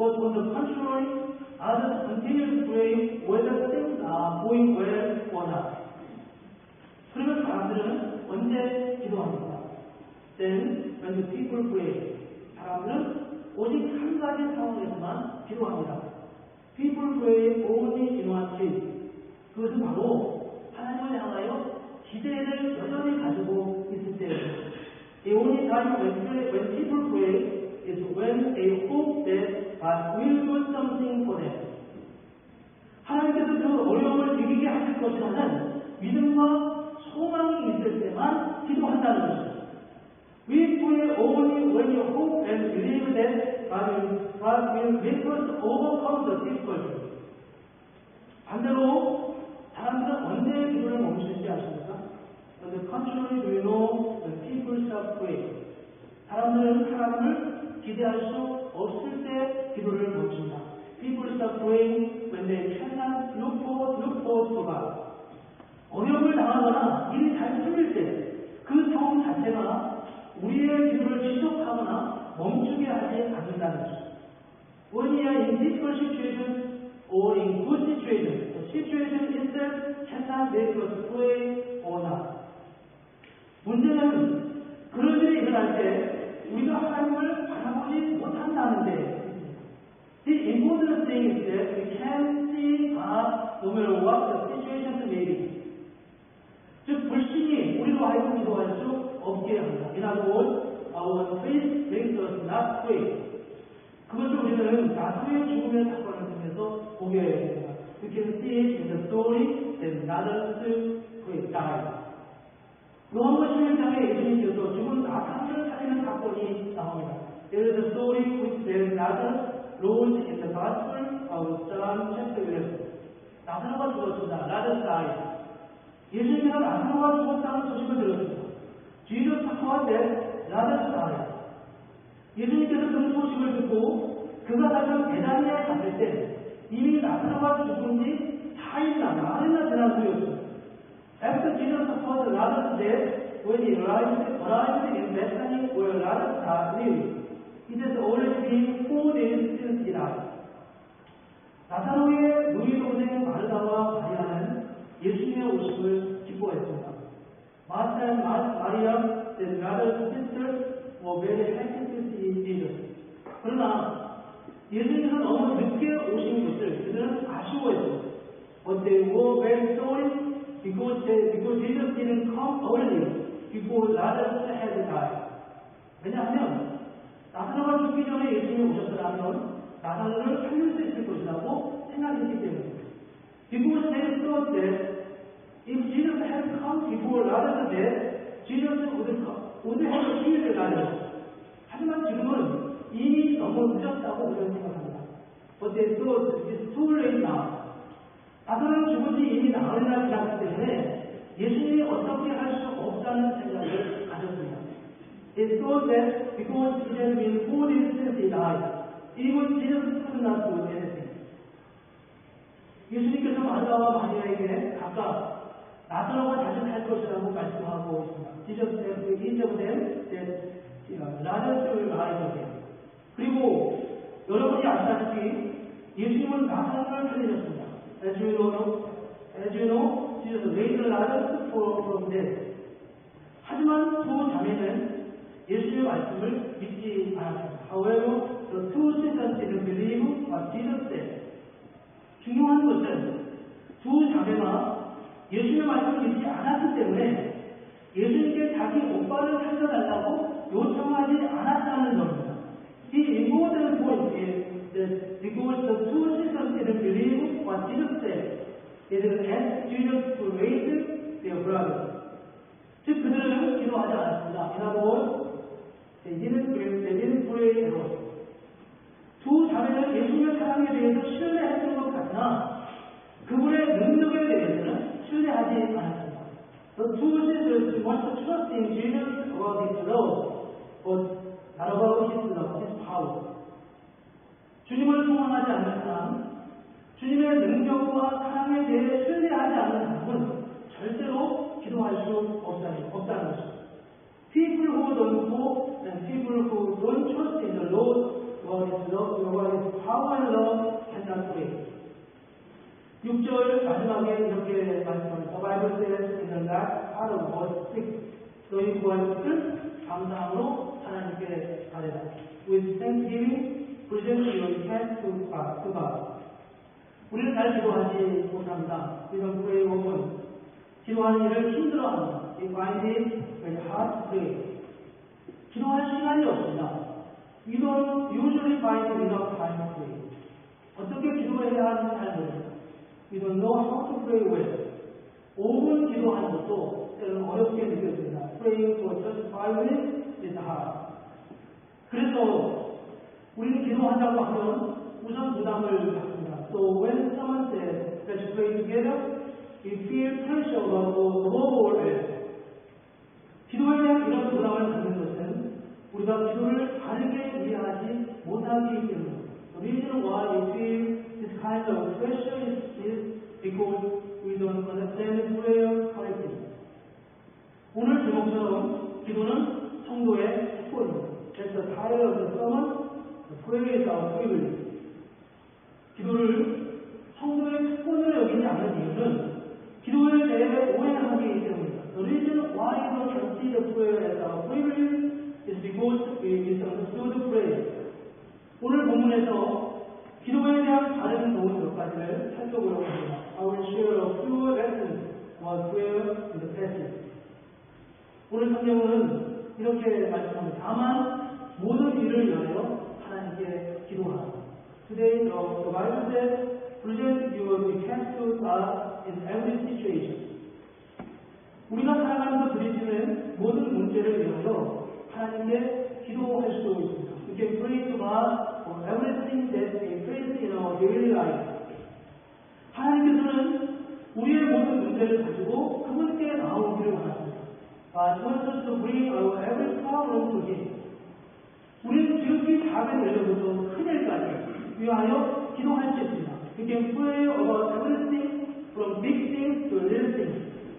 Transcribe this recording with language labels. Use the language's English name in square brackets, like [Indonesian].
[English] on the contrary, others continue to pray whether things are going well or not. [Korean] 그러면 사람들은 언제 기도합니까? [English] Then, when the people pray, [Korean] 사람들은 오직 한 가지 상황에서만 기도합니다. [English] People pray only in one case. [Korean] 그것은 바로 하나님을 향하여 기대를 여전히 가지고 있을 때예요. [English] The only time when people pray is when they hope that God will do something for them. [Korean] 하나님께서 그 어려움을 이기게 하실 것이라는 믿음과 소망이 있을 때만 기도한다는 것입니다. [English] We pray only when you hope and believe that God will make us overcome the difficulty. [Korean] 반대로 사람들은 언제 기도를 멈추는지 아십니까? [English] On the contrary, do you know when people stop praying? [Korean] 사람들은 하나님을 기대할 수 없을 때 기도를 멈춘다. [English] People stop praying when they cannot look forward to God. [Korean] 어려움을 당하거나 일이 잘 풀릴 때 그 상황 자체가 우리의 기도를 지속하거나 멈추게 하지 않는다는 것입니다. [English] When we are in difficult situations or in good situations, the situation itself cannot make us pray or not. [Korean] 문제는 그런 일이 일어날 때 우리가 하나님을 바라보지 못한다는 데 [English] The important thing is that we can see God no matter what the situation may be. [Korean] 즉 불신이 우리로 하여금 기도할 수 없게 합니다. [English] In other words, our faith makes us not pray. [Korean] 그것을 우리는 나사로의 죽음의 사건을 통해서 보게 됩니다. [English] We can see it in the story that Lazarus died. [Korean] 요한복음 11장에 예수님께서 죽은 나사로를 살리는 사건이 나옵니다. [English] There is a story which that Lazarus rose in the Gospel of John chapter 11. [Korean] 나사로가 죽었습니다. [English] Lazarus died. [Korean] 예수님께서 나사로가 죽었다는 소식을 들었습니다. [English] Jesus heard that Lazarus died. [Korean] 예수님께서 그 소식을 듣고 그가 다시 베다니아에 갔을 때 이미 나사로가 죽은 지 4일이나 나흘이나 지난 후였습니다. [English] After Jesus heard Lazarus' death, when he arrived in Bethany where Lazarus lived, it has already been 4 days since he died. [Korean] 나사로의 누이 동생 마르다와 마리아는 예수님의 오심을 기뻐했습니다. [English] Martha and Maria, their brothers and sisters, were very happy to see Jesus. [Korean] 그러나 예수님께서 너무 늦게 오신 것을 그들은 아쉬워했습니다. [English] But they were very sorry because Jesus didn't come early before Lazarus had died. [Korean] 왜냐하면 나사로가 죽기 전에 예수님이 오셨더라면 나사로를 살릴 수 있을 것이라고 생각했기 때문입니다. [English] Because they thought that if Jesus had come before Lazarus' death, Jesus would have healed Lazarus. [Korean] 하지만 지금은 이미 너무 늦었다고 우리는 생각합니다. [English] But they thought it's too late now. [Korean] 나사로는 죽은 지 이미 나흘이나 지났기 때문에 예수님이 어떻게 할 수 없다는 생각을 가졌습니다. [English] They thought that because it had been 4 days since he died, even Jesus could not do anything. [Korean] 예수님께서 마르다와 마리아에게 각각 나사로가 다시 살 것이라고 말씀하고 있습니다. [English] Jesus said to each of them that Lazarus will rise again. [Korean] 그리고 여러분이 아시다시피 예수님은 나사로를 살리셨습니다. [English] As you know, Jesus raised Lazarus from death. [Korean] 하지만 두 자매는 예수님의 말씀을 믿지 않았습니다. [English] However, the two sisters didn't believe what Jesus said. [Korean] 중요한 것은 두 자매가 예수님의 말씀을 믿지 않았기 때문에 예수님께 자기 오빠를 살려달라고 요청하지 않았다는 점입니다. [English] The important point is that because the two sisters didn't believe what Jesus said, they didn't ask Jesus to raise their brother. [Korean] 즉 그들은 기도하지 않았습니다. [English] In other words, they didn't pray at all. [Korean] 두 자매는 예수님의 사랑에 대해서 신뢰했던 것 같으나 그분의 능력에 대해서는 신뢰하지 않았습니다. [English] The two sisters want to trust in Jesus about his love, but not about his love, his power. [Korean] 주님을 소망하지 않는 사람, 주님의 능력과 사랑에 대해 신뢰하지 않는 사람은 절대로 기도할 수 없다는 것입니다. [English] People who don't hope and people who don't trust in the Lord what is love, what is power and love cannot pray. [Korean] 6절 마지막에 이렇게 말씀합니다. [English] The Bible says in the last part of verse 6, [Korean] 너희 구할 것을 감사함으로 하나님께 아뢰라. [English] With thanksgiving, present your request to God. [Korean] 우리는 잘 기도하지 못합니다. [English] We don't pray often. [Korean] 기도하는 일을 힘들어합니다. [English] We find it very hard to pray. [Korean] 기도할 시간이 없습니다. [English] We don't usually find enough time to pray. [Korean] 어떻게 기도해야 하는지 잘 모릅니다. [English] We don't know how to pray well. [Korean] 5분 기도하는 것도 때로는 어렵게 느껴집니다. [English] Praying for just 5 minutes is hard. [Korean] 그래서 우리는 기도한다고 하면 우선 부담을 갖습니다. [English] So when someone says, let's pray together, we feel pressure about above all else. [Korean] 기도에 대한 이런 부담을 갖는 것은 우리가 기도를 바르게 이해하지 못하기 때문입니다. [English] The reason why we feel this kind of pressure is because we don't understand prayer correctly. [Korean] 오늘 제목처럼 기도는 성도의 특권입니다. [English] That's the title of the sermon. The prayer is our privilege. [Korean] 기도를 성도의 특권으로 여기지 않는 이유는 기도에 대해 오해하기 때문입니다. [English] The reason why we don't consider prayer as our privilege is because we misunderstood prayer. [Korean] 오늘 본문에서 기도에 대한 다른 좋은 몇 가지를 살펴보려고 합니다. [English] I will share a few lessons about prayer in the passage. [Korean] 오늘 성경은 이렇게 말씀합니다. 다만 모든 일을 위하여 하나님께 기도하라. [English] Today the Bible says, present your request to God in every situation. [Korean] 우리가 살아가면서 부딪히는 모든 문제를 위하여 하나님께 기도할 수 있습니다. [English] We can pray to God for everything that we face in our daily life. [Korean] 하나님께서는 우리의 모든 문제를 가지고 그분께 나오기를 원하십니다. [English] God wants us to bring our every problem to Him. [Korean] 우리는 지극히 작은 일로부터 큰 일까지 위하여 기도할 수 있습니다. [English] We can pray about everything from big things to little things.